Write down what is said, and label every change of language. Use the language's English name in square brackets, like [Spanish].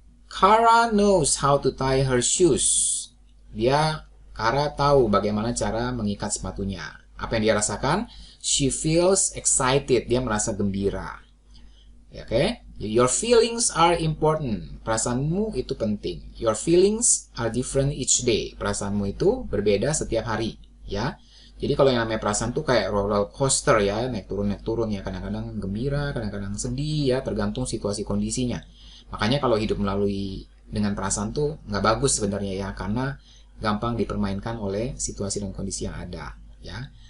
[English] Kara knows how to tie her shoes. [Indonesian] Kara tahu bagaimana cara mengikat sepatunya. Apa yang dia rasakan? [English] She feels excited. [Indonesian] Dia merasa gembira. Oke? Okay? [English] Your feelings are important. [Indonesian] Perasaanmu itu penting. [English] Your feelings are different each day. [Indonesian] Perasaanmu itu berbeda setiap hari. Ya. Jadi kalau yang namanya perasaan tuh kayak roller coaster ya, naik turun ya, kadang-kadang gembira, kadang-kadang sedih ya, tergantung situasi kondisinya. Makanya kalau hidup melalui dengan perasaan tuh nggak bagus sebenarnya ya, karena gampang dipermainkan oleh situasi dan kondisi yang ada ya.